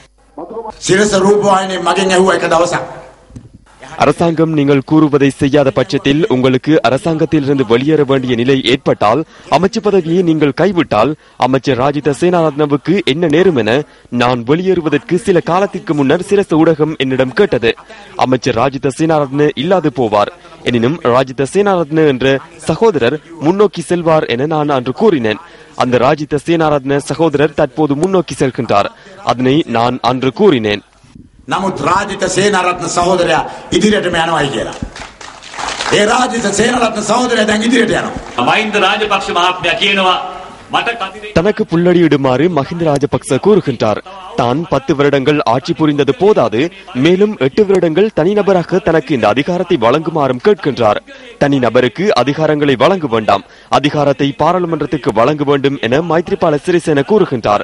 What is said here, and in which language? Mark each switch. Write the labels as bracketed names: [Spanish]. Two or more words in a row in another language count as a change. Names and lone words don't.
[Tamil] அரசாங்கம் நீங்கள் கூறுவதை செய்யாத பட்சத்தில் உங்களுக்கு அரசாங்கத்திலிருந்து வெளியேற வேண்டிய நிலை ஏற்பட்டால், அமைச்சு பதவியை நீங்கள் கைவிட்டால் அமைச்சர் ராஜித சேனாரத்னவுக்கு என்ன நேரும் என நான் வெளியேறுவதற்கு சில காலத்திற்கு முன்னர் சிரச ஊடகம் என்னிடம் கேட்டது. அமைச்சர் ராஜித சேனாரத்ன இல்லாது போவார், எனினும் ராஜித சேனாரத்ன என்ற சகோதரர் முன்னோக்கி செல்வார் என நான் அன்று கூறினேன். அந்த ராஜித சேனாரத்ன சகோதரர் தற்போது முன்னோக்கி செல்கின்றார். அதனை நான் அன்று கூறினேன். [Sinhala] නමුත් රාජිත සේනාරත්න සහෝදරයා ඉදිරියටම යනවායි කියලා. ඒ රාජිත සේනාරත්න සහෝදරයා දැන් ඉදිරියට යනවා. මහින්ද රාජපක්ෂ මහත්මයා කියනවා [Tamil] தனக்கு புல்லடியிடுமாறு மஹிந்த ராஜபக்ச கூறுகின்றார். தான் 10 வருடங்கள் ஆட்சி புரிந்தது போதாது, மேலும் 8 வருடங்கள் தனிநபராக தனக்கு இந்த அதிகாரத்தை வழங்குமாறும் கேட்கின்றார். தனிநபருக்கு அதிகாரங்களை வழங்க வேண்டாம், அதிகாரத்தை பாராளுமன்றத்துக்கு வழங்க வேண்டும் என மைத்ரிபால சிறிசேன கூறுகின்றார்.